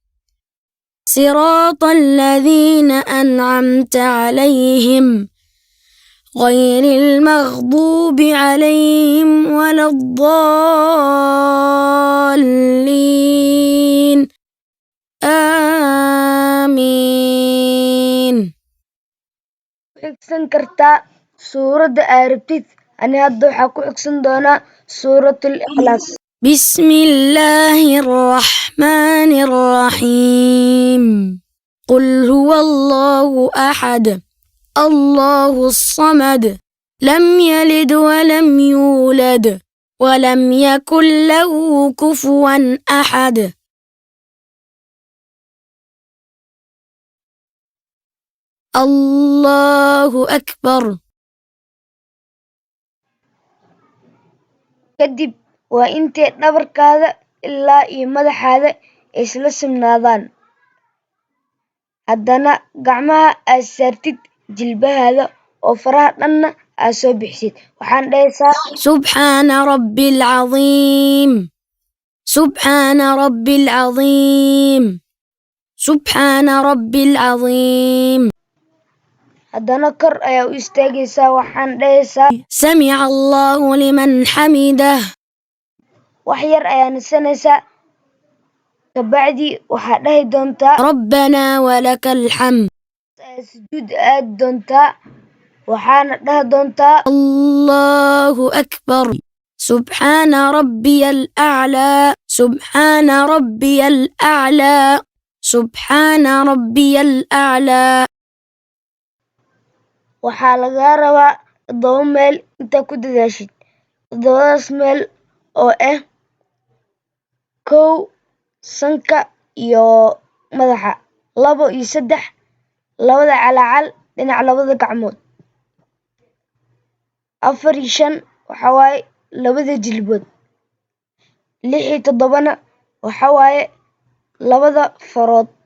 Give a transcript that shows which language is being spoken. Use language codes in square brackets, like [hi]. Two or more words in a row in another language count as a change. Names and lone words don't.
[ar] صراط الذين أنعمت عليهم غير المغضوب عليهم ولا الضالين آمين. [so] xigsan kartaa suuradda aad rabtid. Ani hadda waxaa ku xigsan doonaa suuratul ikhlaas. [ar] بسم الله الرحمن الرحيم قل هو الله أحد الله الصمد لم يلد ولم يولد ولم يكن له كفوا أحد. الله أكبر. [so] kadib waa intay dhabarkaada ilaa iyo madaxaada ay isla simnaadaan. haddana gacmaha aad saartid jilbahaada oo faraha dhanna aad soo bixisid. waxaan dhahaysaa [ar] سبحان ربي العظيم سبحان ربي العظيم سبحان ربي العظيم. [so] haddana kor ayaa u istaagaysaa. waxaan dhahaysaa [ar] سمع الله لمن حمده. [so] wax yar ayaa nasanaysaa. kabacdi waxaad dhahi doontaa [ar] ربنا ولك الحمد. [so] aad sujuud aadi doontaa. waxaana dhahi doontaa [ar] الله أكبر سبحان ربي الأعلى سبحان ربي الأعلى سبحان ربي الأعلى. [so] waxaa lagaa rabaa 7 meel intaa ku dadaashid. 7daas meel oo ah 1 sanka iyo madaxa, 2 iyo 3 labada calaacal dhinaca labada gacmood, 4 iyo 5 waxaa waaye labada jilbood, 6 iyo 7na waxaa waaye labada farood.